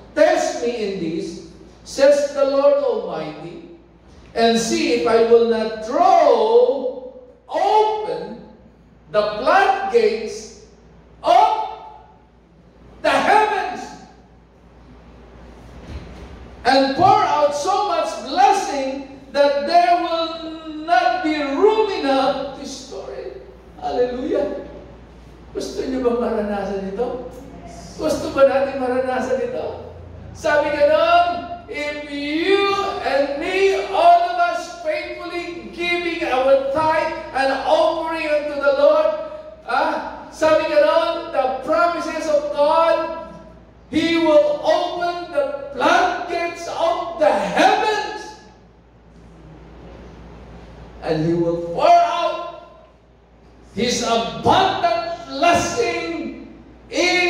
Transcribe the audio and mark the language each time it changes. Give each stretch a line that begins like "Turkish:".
English: Test me in this, says the Lord Almighty, and see if I will not throw open the floodgates of the heavens and pour out so much blessing that there will not be room enough to store it. Hallelujah!
Filipino: Gusto niyo ba maranasan ito? Gusto ba natin maranasan ito?
English: Sabi ganon, if you and me, all of us faithfully giving our tithe and offering unto the Lord,
Filipino: sabi ganon,
English: the promises of God, He will open the floodgates of the heavens and He will pour out His abundant blessing in